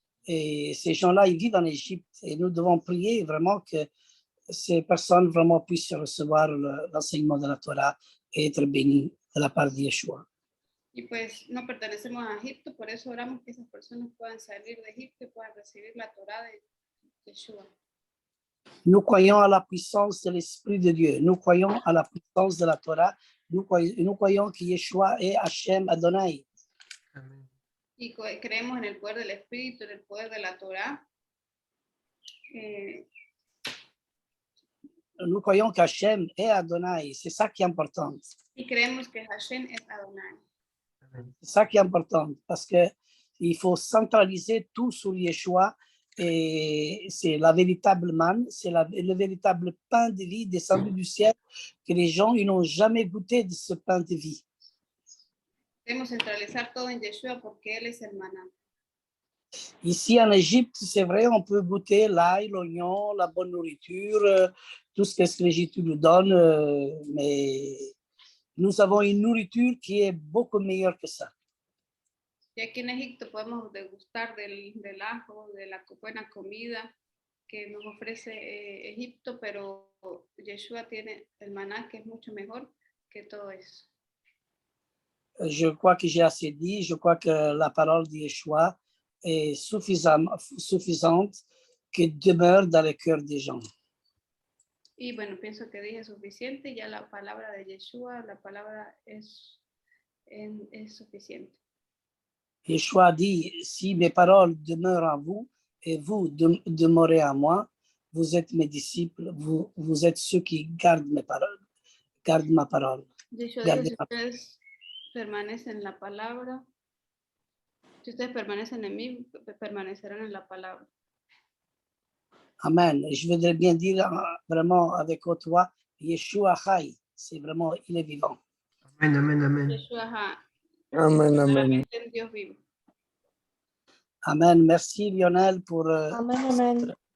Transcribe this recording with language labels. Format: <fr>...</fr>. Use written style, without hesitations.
<fr>Et ces gens-là, ils vivent en Égypte. Et nous devons prier vraiment que ces personnes vraiment puissent recevoir l'enseignement de la Torah et être bénies de la part de Yeshua.</fr> <es>Y pues no pertenecemos a Egipto, por eso oramos que esas personas puedan salir de Egipto y puedan recibir la Torah de Yeshua.</es> <fr>Nous croyons à la puissance de l'Esprit de Dieu. Nous croyons à la puissance de la Torah. Nous croyons que Yeshua est Hashem Adonai. Amen.</fr> <es>Y creemos en el poder del Espíritu, en el poder de la Torah.</es> <fr>Nous croyons qu'Hachem est Adonai. C'est ça qui est important.</fr> <es>Y creemos que Hashem es Adonai.</es> <fr>C'est ça qui est important parce qu'il faut centraliser tout sur Yeshua et c'est la véritable manne, c'est le véritable pain de vie descendu du ciel que les gens ils n'ont jamais goûté de ce pain de vie.</fr> <es>Queremos centralizar todo en Yeshua porque Él es el maná.</es> <fr>Ici en Égypte, c'est vrai, on peut goûter l'ail, l'oignon, la bonne nourriture, tout ce que l'Égypte nous donne, mais nous avons une nourriture qui est beaucoup meilleure que ça.</fr> <es>Y aquí en Egipto podemos degustar del ajo, de la buena comida que nos ofrece Egipto, pero Yeshua tiene el maná que es mucho mejor que todo eso.</es> <fr>Je crois que j'ai assez dit, je crois que la parole de Yeshua est suffisante, que demeure dans le cœur des gens.</fr> <es>Y bueno, pienso que dije suficiente, ya la palabra de Yeshua, la palabra es suficiente.</es> <fr>Yeshua dit, si mes paroles demeurent en vous et vous demeurez en moi, vous êtes mes disciples, vous êtes ceux qui gardent mes paroles, gardent ma parole.</fr> <es>Yeshua dijo, si ustedes permanecen en la palabra, si ustedes permanecen en mí, permanecerán en la palabra. Amen.</es> <fr>Je voudrais bien dire vraiment avec haute voix, Yeshua Chai, c'est vraiment, il est vivant. Amen, amen, amen. Yeshua, Amen, amen.</fr> <es>Dios vivo.</es> <fr>Amen. Merci Lionel pour Amen.</fr>